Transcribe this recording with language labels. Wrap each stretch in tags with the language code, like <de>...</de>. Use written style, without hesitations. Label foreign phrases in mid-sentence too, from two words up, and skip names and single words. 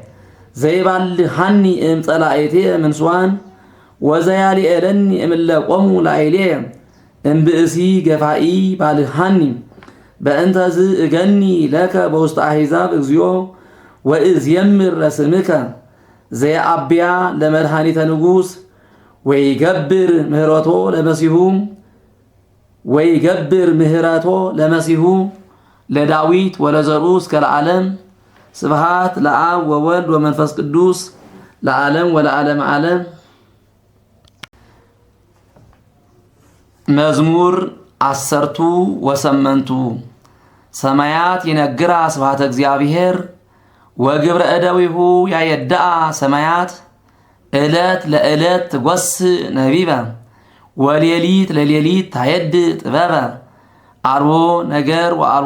<gez>ዘይባልሐኒ እምጸላእትየ ምንስዋን ወዘያልኤለኒ እምእለ ቆሙ ላዕሌየ እምብእሲ ገፋኢ ባልሐኒ በእንተዝ እገኒ ለከ በውስተ አሕዛብ እግዚኦ ወእዝየምር ለስምከ ዘየአብያ ለመድኃኒተ ንጉሥ ወይገብር ምህረቶ ለመሲሁ ለዳዊት ወለዘሩ እስከ ለዓለም ስብሐት ለአብ ወወልድ ወመንፈስ ቅዱስ ለዓለም ወለዓለም ዓለም። መዝሙር 10 ወሰመንቱ ሰማያት ይነግራ ስብሐተ እግዚአብሔር ወግብረ እደዊሁ ያየድአ ሰማያት ዕለት ለዕለት ትጐስ ነቢበ ወሌሊት ለሌሊት ታየድ ጥበበ አርቦ ነገር ወአርቦ</gez>